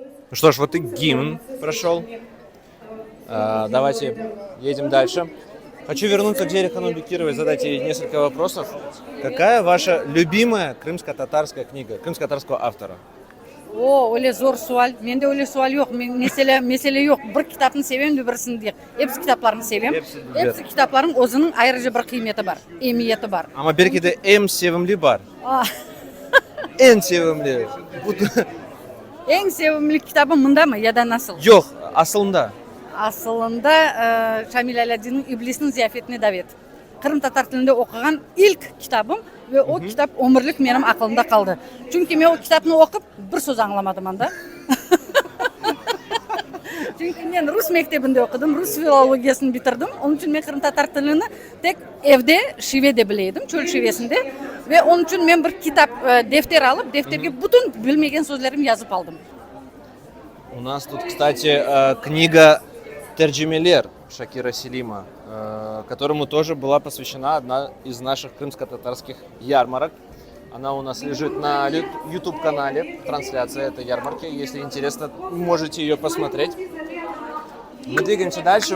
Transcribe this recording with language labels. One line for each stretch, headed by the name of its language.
Russian: Ну что ж, вот и гимн прошел. Давайте едем дальше. Хочу вернуться к Зере Ханум Бекировой и задать ей несколько вопросов. Какая ваша любимая крымско-татарская книга, крымско-татарского автора?
Crimean Tatar: О, оле зор суал. Менде оле суал yok. Mesele yok. Bir kitabını sevem de birisini değil. Hepsi kitaplarını sevem. Hepsi kitapların özünün ayrıca bir kıymeti var, emniyeti var. Ama belki de en sevimli var. En sevimli. En sevimli kitabım bunda mı ya da nasıl? Yok, aslında. Aslında Şamil Aladin'in İblisin Ziyafetine Davet. Kırım Tatar tilinde okuyan ilk kitabım ve o kitap ömürlük benim aklımda kaldı. Çünkü ben o kitabını okup bir söz anlamadım anda. Çünkü men rus mektabında okudum, Rus filologiyasını bitirdim. Onun için men Kırım tatar tilini tek evde şivede bileydim, çöl şivesinde. Ve onun için men bir kitap, defter alıp, defterge bütün bilmegen sözlerimi yazıp aldım.
Russian: У нас тут, кстати, книга Терджимелер Шакира Селима, которому тоже была посвящена одна из наших крымско-татарских ярмарок. Она у нас лежит на YouTube-канале, трансляция этой ярмарки. Если интересно, можете ее посмотреть. Мы двигаемся дальше.